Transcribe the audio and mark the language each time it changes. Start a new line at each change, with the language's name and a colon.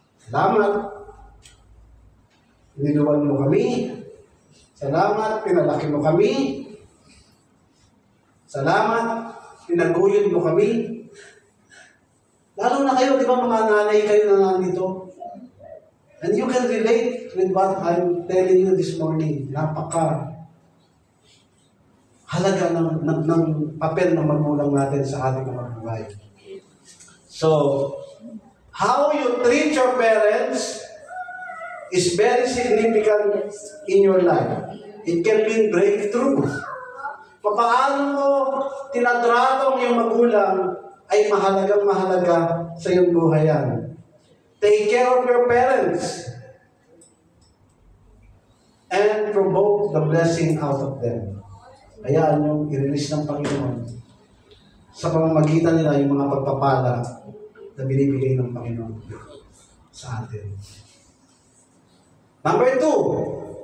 Filipino: Salamat. Niluwan mo kami. Salamat, pinalaki mo kami. Salamat, pinaguyod mo kami. Lalo na kayo, di ba mga nanay kayo na nandito?
English: And you can relate with what I'm telling you this morning.
Filipino: Napaka halaga ng papel ng magulang natin sa ating mga buhay.
English: So, how you treat your parents is very significant in your life. It can mean breakthrough.
Filipino: Paano mo tinatrato ang iyong magulang ay mahalagang mahalaga sa iyong buhay yan.
English: Take care of your parents and provoke the blessing out of them.
Filipino: Hayaan yung i-release ng Panginoon sa pamamagitan nila yung mga pagpapala na binibigay ng Panginoon sa atin.
English: Number 2.